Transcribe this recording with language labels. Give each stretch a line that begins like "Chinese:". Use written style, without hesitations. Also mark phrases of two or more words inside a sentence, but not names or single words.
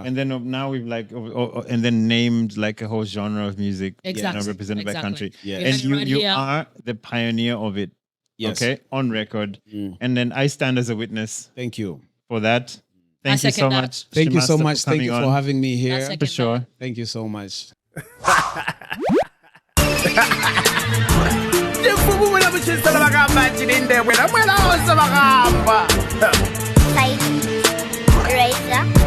English: And then now we've and then named like a whole genre of music, Exactly. represented by country. Yeah. And you Right you here. are the pioneer of it. Yes. Okay, on record. And then I stand as a witness Thank you. for that. I Thank you second so that. much. Thank you so Shimasta, much. Thank you coming for on. having me here. second For sure. Thank you so much.
Nyanja: ndivububula muchisala vakamba chilinde bwela mwela onse vakamba
English: Razor.